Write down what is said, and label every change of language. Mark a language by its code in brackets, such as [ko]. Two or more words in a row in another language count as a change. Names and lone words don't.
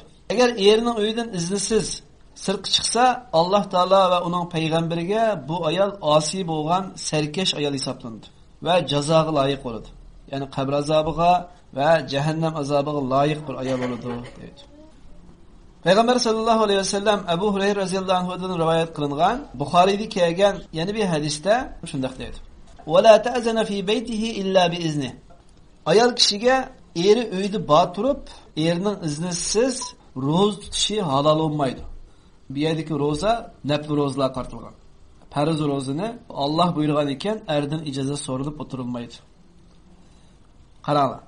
[uz] Agar erining uyidan iznisiz sirtqa chiqsa, Alloh taolo va uning payg'ambariga bu ayol osiy bo'lgan sarkash ayol hisoblanadi va jazoga loyiq bo'ladi. Ya'ni qabr azobiga va jahannam azobiga loyiq bir ayol bo'ladi deydi. Payg'ambar [ar] صلى الله عليه وسلم [uz] Abu Hurayra roziyallohu anhudan rivoyat qilingan Buxoriyda kelgan yana bir hadisda shunday deydi: [ar] "ولا تأذن في بيته إلا بإذنه." [uz] Ayol kishiga eri uyda bor turib, erining iznisiz ro'za tutishi halol bo'lmaydi. Bu yerdagi ro'za nafl ro'zalar qartilgan. Farz ro'zani Alloh buyurgan ekan, erdan ijozat so'ralib o'tirilmaydi. Qaranglar.